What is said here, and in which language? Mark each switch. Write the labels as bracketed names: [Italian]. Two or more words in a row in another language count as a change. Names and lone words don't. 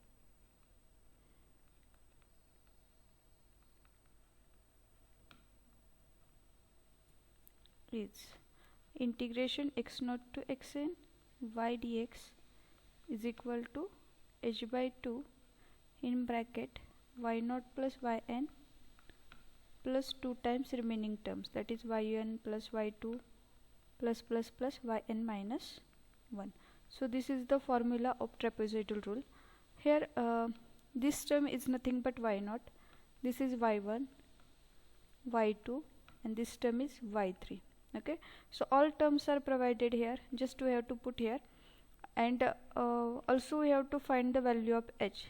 [English] Is integration x naught to xn y dx is equal to h by 2 in bracket y naught plus yn plus 2 times remaining terms, that is yn plus y2 plus yn minus 1. So this is the formula of trapezoidal rule. Here this term is nothing but y naught, this is y1, y2, and this term is y3. Okay, so all terms are provided here, just we have to put here, and also we have to find the value of h.